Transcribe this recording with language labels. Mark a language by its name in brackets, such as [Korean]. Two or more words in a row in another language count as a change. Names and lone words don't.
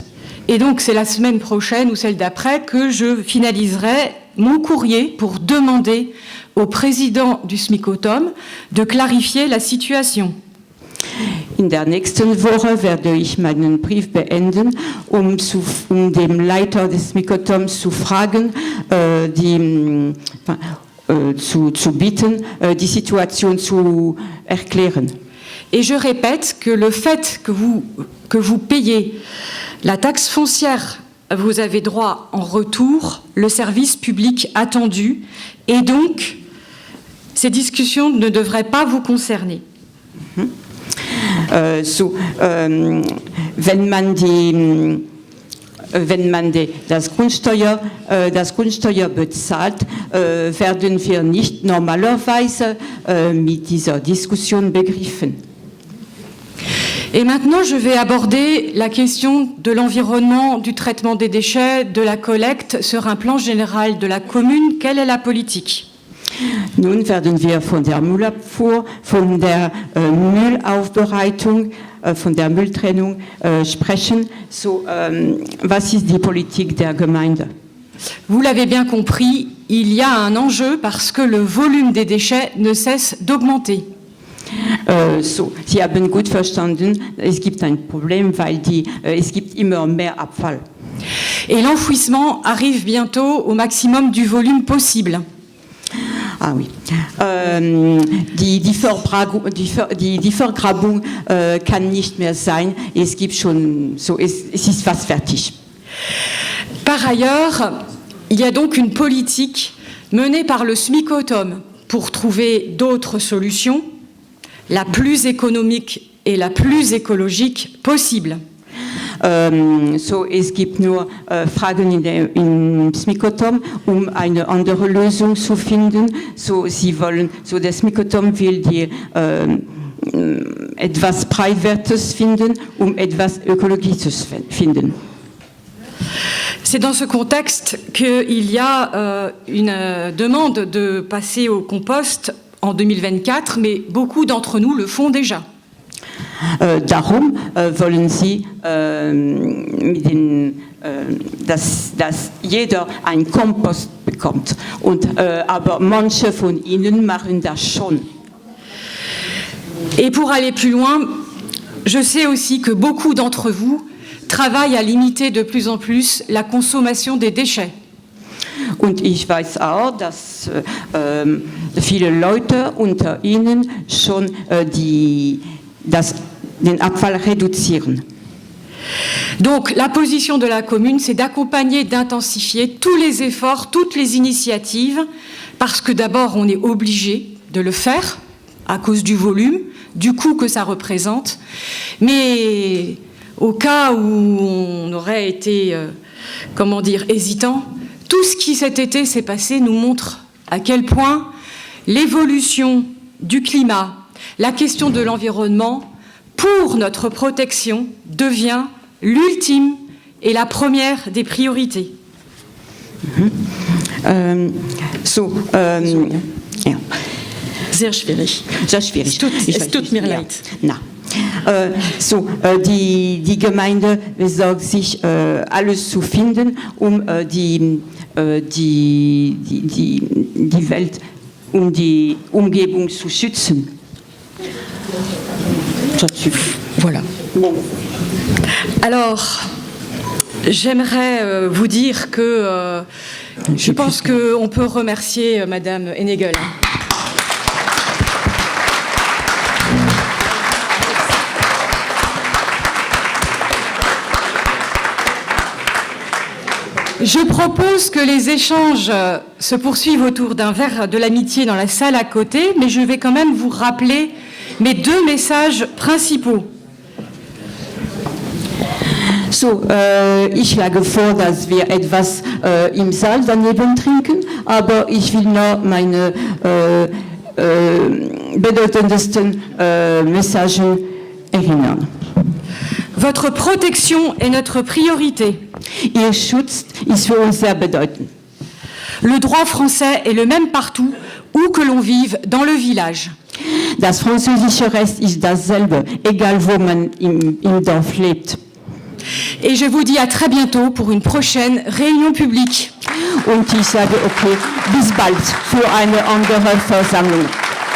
[French] Et donc, c'est la semaine prochaine ou celle d'après que je finaliserai mon courrier pour demander au président du SMIC-Autom de clarifier la situation. [German] In der nächsten Woche werde ich meinen Brief beenden, dem Leiter des SMIC-Automs zu fragen, zu bitten, die Situation zu erklären. [French] Et je répète que le fait que vous payez la taxe foncière, vous avez droit en retour le service public attendu, et donc ces discussions ne devraient pas vous concerner. [German] Wenn man wenn man das Grundsteuer bezahlt, werden wir nicht normalerweise mit dieser Diskussion begriffen. [French] Et maintenant, je vais aborder la question de l'environnement, du traitement des déchets, de la collecte sur un plan général de la commune. Quelle est la politique ? [German] Nun werden wir von der Müllabfuhr, von der Müllaufbereitung, von der Mülltrennung sprechen. So, was ist die Politik der Gemeinde? [French] Vous l'avez bien compris, il y a un enjeu parce que le volume des déchets ne cesse d'augmenter. [German] So, Sie haben gut verstanden, es gibt ein Problem, weil es gibt immer mehr Abfall. [French] Et l'enfouissement arrive bientôt au maximum du volume possible. Ah oui. [German] Die Vergrabung kann nicht mehr sein. Es gibt schon so, es ist fast fertig. [French] Par ailleurs, il y a donc une politique menée par le SMIC-Autom pour trouver d'autres solutions, la plus économique et la plus écologique possible. [German] So, es gibt nur Fragen im SMIC-Autom, eine andere Lösung zu finden. So, der SMIC-Autom will etwas Preiswertes finden, etwas Ökologisches finden. [French] C'est dans ce contexte qu'il y a une demande de passer au compost en 2024, mais beaucoup d'entre nous le font déjà. [German] Darum wollen Sie, dass jeder einen Kompost bekommt. Aber manche von Ihnen machen das schon. [French] Et pour aller plus loin, je sais aussi que beaucoup d'entre vous travaillent à limiter de plus en plus la consommation des déchets. [German] Und ich weiß auch, dass viele Leute unter Ihnen schon den Abfall reduzieren. [French] Donc la position de la commune, c'est d'accompagner, d'intensifier tous les efforts, toutes les initiatives, parce que d'abord on est obligé de le faire à cause du volume, du coût que ça représente, mais au cas où on aurait été, hésitant, tout ce qui cet été s'est passé nous montre à quel point l'évolution du climat, la question de l'environnement, pour notre protection, devient l'ultime et la première des priorités. [German] Sehr schwierig. Es tut mir leid. Na. Die Gemeinde besorgt sich, alles zu finden, die Welt, die Umgebung zu schützen. [French] Voilà. Alors, j'aimerais vous dire que je pense qu'on peut remercier Madame Henegel. Je propose que les échanges se poursuivent autour d'un verre de l'amitié dans la salle à côté, mais je vais quand même vous rappeler mes deux messages principaux. [German] So, ich schlage vor, dass wir etwas im Saal daneben trinken, aber ich will nur meine bedeutendsten Messagen erinnern. [French] Votre protection est notre priorité. [German] Ihr Schutz ist für uns sehr bedeutend. [French] Le droit français est le même partout, où que l'on vive dans le village. [German] Das französische Recht ist dasselbe, egal wo man im Dorf lebt. [French] Et je vous dis à très bientôt pour une prochaine réunion publique. [German] Und ich sage okay, bis bald für eine andere Versammlung.